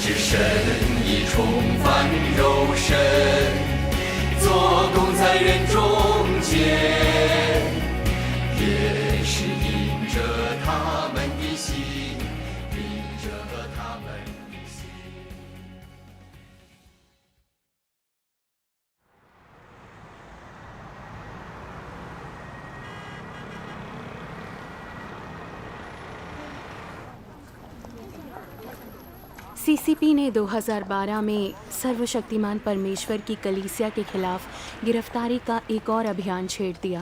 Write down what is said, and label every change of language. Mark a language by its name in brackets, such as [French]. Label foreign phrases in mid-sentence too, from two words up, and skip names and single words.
[Chinese] 神已重返肉身，做工在人中间，也是因着他们的心，因着他们的心。 [Hindi] सीसीपी ने 2012 में सर्वशक्तिमान परमेश्वर की कलीसिया के खिलाफ गिरफ्तारी का एक और अभियान छेड़ दिया।